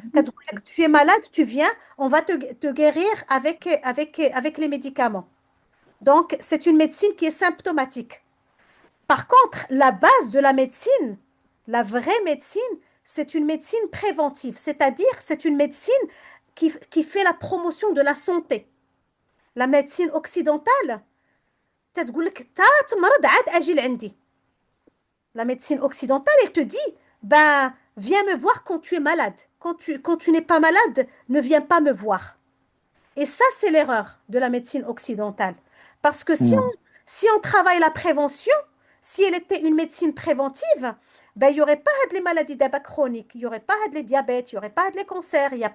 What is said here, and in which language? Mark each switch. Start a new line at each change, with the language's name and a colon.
French: Quand tu es malade, tu viens, on va te guérir avec les médicaments. Donc, c'est une médecine qui est symptomatique. Par contre, la base de la médecine, la vraie médecine, c'est une médecine préventive, c'est-à-dire c'est une médecine qui fait la promotion de la santé. La médecine occidentale,
Arabic: تقول لك تا تمرض عاد اجي لعندي.
French: La médecine occidentale, elle te dit, ben, viens me voir quand tu es malade. Quand tu n'es pas malade, ne viens pas me voir. Et ça, c'est l'erreur de la médecine occidentale. Parce que مم. si on travaille la prévention, si elle était une médecine préventive, ben, il n'y aurait pas de maladies d'abord chroniques, il n'y aurait pas de diabète, il n'y aurait pas de cancers.